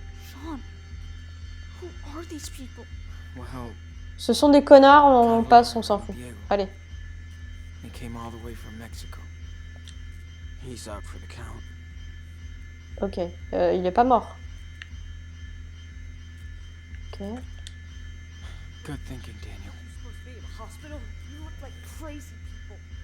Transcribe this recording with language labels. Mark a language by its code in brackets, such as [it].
[en] Sean, who are these people? Well, [fr] Ce sont des connards, on passe, on s'en fout. [en] Diego. [fr] Allez. [en] He came all the way from Mexico. He's out for the count. [fr] Ok, il est pas mort. Ok. [en] Good thinking, Daniel. You're supposed to be in the hospital. You look like crazy people.